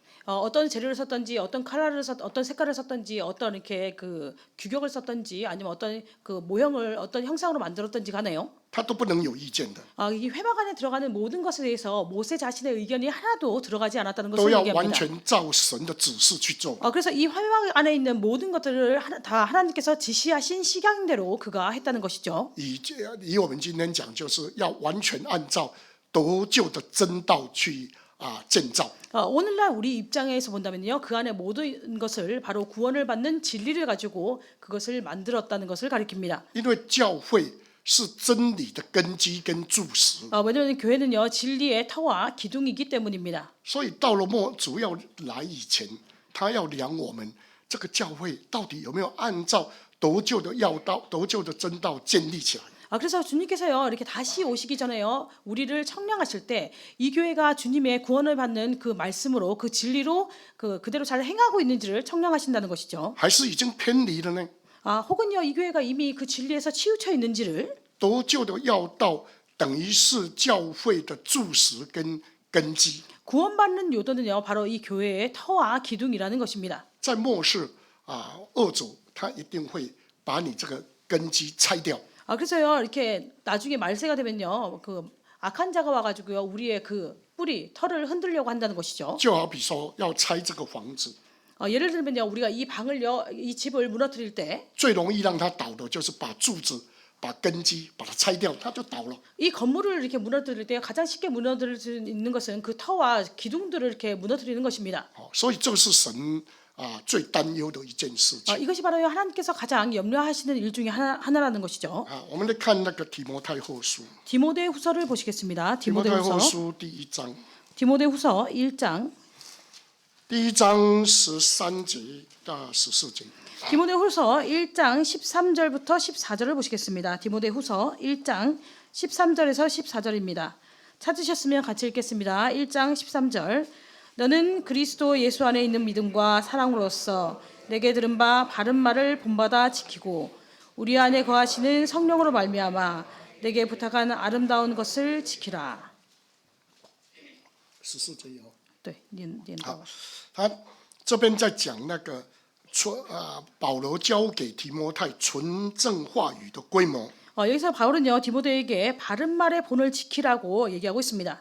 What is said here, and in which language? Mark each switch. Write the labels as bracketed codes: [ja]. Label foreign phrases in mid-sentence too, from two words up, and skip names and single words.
[ko] 어떤 재료를 썼던지, 어떤 컬러를 어떤 색깔을 썼던지, 어떤 이렇게 그 규격을 썼던지, 아니면 어떤 그 모형을 어떤 형상으로 만들었던지 간에요. [zh] 他都不能有意见的， [ko] 이 회막 안에 들어가는 모든 것에 대해서 모세 자신의 의견이 하나도 들어가지 않았다는 [zh] 都 [ko] 것을 [zh] 要完 [ko] 얘기합니다. [zh] 全照神的指示去做。 [ko] 그래서 이 회막 안에 있는 모든 것들을 다 하나님께서 지시하신 식양대로 그가 했다는 것이죠. [zh] 以我们今天讲，就是要完全按照得救的真道去建造。 [ko] 오늘날 우리 입장에서 본다면요, 그 안에 모든 것을 바로 구원을 받는 진리를 가지고 그것을 만들었다는 것을 가리킵니다. [zh] 因为教会是真理的根基跟柱石， [ko] 왜냐하면 교회는요 진리의 터와 기둥이기 때문입니다. [zh] 所以到了主要来以前，他要量我们这个教会到底有没有按照得救的要道、得救的真道建立起来。 [ko] 그래서 주님께서요 이렇게 다시 오시기 전에요 우리를 청량하실 때 이 교회가 주님의 구원을 받는 그 말씀으로 그 진리로 그대로 잘 행하고 있는지를 청량하신다는 것이죠. [zh] 还是已经偏离了呢？ [ko] 혹은요 이 교회가 이미 그 진리에서 치우쳐 있는지를 [zh] 得救的要道等于是教会的柱石跟根基。 [ko] 구원받는 요도는요 바로 이 교회의 터와 기둥이라는 것입니다. [zh] 在末世恶主他一定会把你这个根基拆掉。 [ko] 그래서요 이렇게 나중에 말세가 되면요 그 악한 자가 와가지고요 우리의 그 뿌리 털을 흔들려고 한다는 것이죠. [zh] 就好比说要拆这个房子， [ko] 예를 들면요 우리가 이 방을요 이 집을 무너뜨릴 때 [zh] 最容易让它倒的就是把柱子、把根基把它拆掉，它就倒了。 [ko] 이 건물을 이렇게 무너뜨릴 때 가장 쉽게 무너뜨릴 수 있는 것은 그 터와 기둥들을 이렇게 무너뜨리는 것입니다. [zh] 所以这个是神最担忧的一件事情。 [ko] 이것이 바로 하나님께서 가장 염려하시는 일 중에 하나라는 것이죠. [zh] 我们来看那个提摩太后书， [ko] 디모데후서를 보시겠습니다. [zh] 提摩太后 [ko] 디모데후서 [zh] 书第1章， [ko] 디모데후서 1장 [zh] 第1章13节到14节。 [ko] 디모데후서 1장 13절부터 14절을 보시겠습니다. 디모데후서 1장 13절에서 14절입니다. 찾으셨으면 같이 읽겠습니다. 1장 13절. 너는 그리스도 예수 안에 있는 믿음과 사랑으로서 내게 들은 바 바른 말을 본받아 지키고 우리 안에 거하시는 성령으로 말미암아 내게 부탁한 아름다운 것을 지키라. [zh] 14节哦。 [ko] 네, 念到。 [zh] 他这边在讲那个保罗交给提摩太纯正话语的规模， [ko] 여기서 바울은요 디모데에게 바른 말의 본을 지키라고 얘기하고 있습니다.